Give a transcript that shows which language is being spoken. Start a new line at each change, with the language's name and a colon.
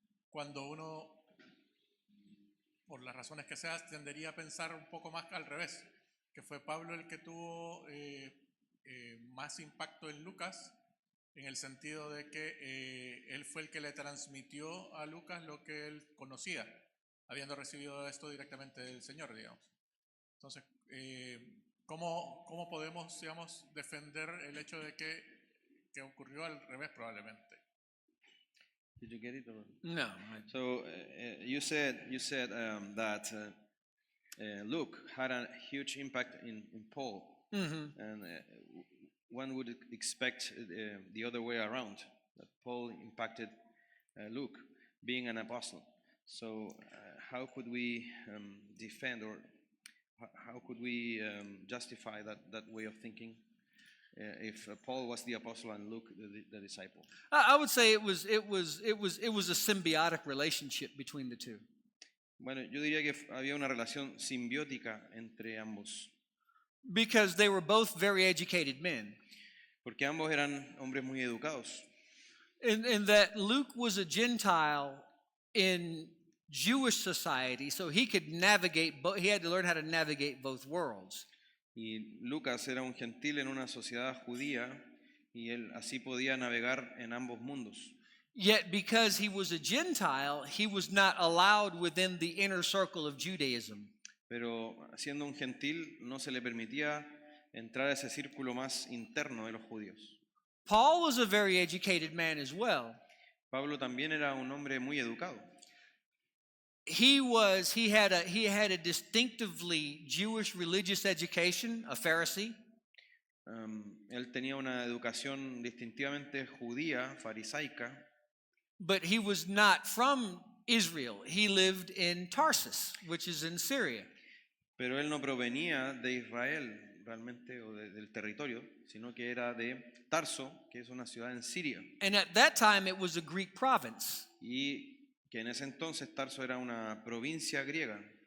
Spanish: Cuando uno, por las razones que sea, tendería a pensar un poco más al revés, que fue Pablo el que tuvo más impacto en Lucas, en el sentido de que él fue el que le transmitió a Lucas lo que él conocía, habiendo recibido esto directamente del Señor, digamos. Entonces, ¿cómo podemos, digamos, defender el hecho de que ocurrió al revés probablemente?
English: Did you get it? Or? No. So you said that Luke had a huge impact in Paul, Mm-hmm. and one would expect the other way around, that Paul impacted Luke, being an apostle. So how could we defend, or how could we justify that way of thinking if Paul was the apostle and Luke the disciple? I would say it was a symbiotic relationship between the two.
Spanish: Bueno, yo diría que había una relación simbiótica entre ambos,
English: Because they were both very educated men.
Spanish: porque ambos eran hombres muy educados.
English: In that Luke was a Gentile in Jewish society, so he could navigate, he had to learn how to navigate both worlds.
Spanish: Y Lucas era un gentil en una sociedad judía y él así podía navegar en ambos mundos.
English: Yet because he was a Gentile, he was not allowed within the inner circle of Judaism.
Spanish: Pero siendo un gentil no se le permitía entrar a ese círculo más interno de los judíos.
English: Paul was a very educated man as well.
Spanish: Pablo también era un hombre muy educado.
English: He had a distinctively Jewish religious education, a Pharisee.
Spanish: Él tenía una educación distintivamente judía, farisaica,
English: But he was not from Israel. He lived in Tarsus, which is in Syria.
Spanish: pero él no provenía de Israel realmente o del territorio, sino que era de Tarso, que es una ciudad en Siria.
English: And at that time, it was a Greek province.
Spanish: Y que en ese entonces Tarso era una provincia griega.